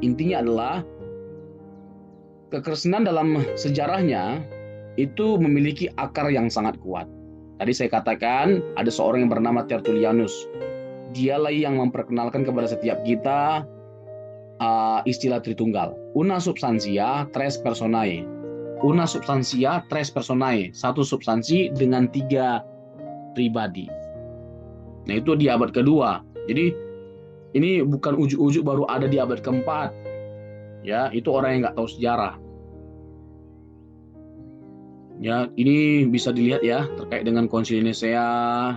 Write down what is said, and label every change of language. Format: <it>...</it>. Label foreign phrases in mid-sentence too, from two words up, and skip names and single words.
<id>Intinya adalah kekristenan dalam sejarahnya itu memiliki akar yang sangat kuat. Tadi saya katakan ada seorang yang bernama Tertullianus. Dialah yang memperkenalkan kepada setiap kita istilah Tritunggal.</id> <la>Una substantia tres personae. Una substantia tres personae.</la> <id>Satu substansi dengan 3 pribadi. Nah, itu di abad kedua. Jadi ini bukan ujuk-ujuk baru ada di abad keempat. Ya, itu orang yang nggak tahu sejarah. Ya, ini bisa dilihat ya terkait dengan Konsili Nisea.</id>